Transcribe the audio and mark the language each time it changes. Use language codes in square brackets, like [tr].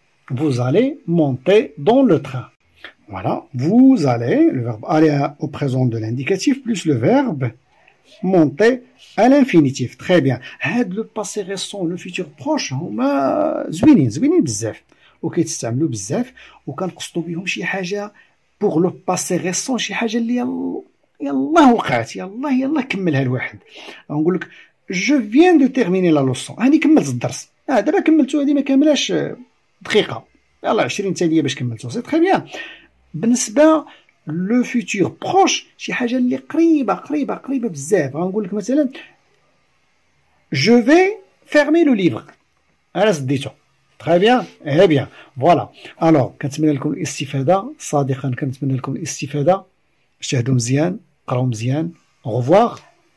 [fr] Vous allez monter dans le train. Voilà, vous allez, le verbe aller au présent de l'indicatif, plus le verbe monter à l'infinitif. Très bien. Le passé récent, le futur proche, [ar] هما زوينين بزاف. وكيتستعملوا بزاف وكنقصدوا بهم شي حاجه [fr] pour le passé récent [ar] شي حاجه اللي يلاه وقعت يلاه كملها الواحد. نقول لك [fr] je viens de terminer la leçon. [ar] هاني كملت الدرس. دابا كملتو، هذه ما كاملاش دقيقه، يلاه 20 ثانيه باش كملتو. [fr] سي تري بيان. [ar] بالنسبه [fr] لو فيتور بروش [ar] شي حاجه اللي قريبه بزاف. غنقول لك مثلا [fr] je vais fermer le livre. [ar] انا سديتو. [fr] Très bien, eh bien, voilà. [ar] Alors, كنتمنى لكم الاستفادة صادقا، كنتمنى لكم الاستفادة. اجتهدوا مزيان، قراو مزيان. [fr] Au revoir.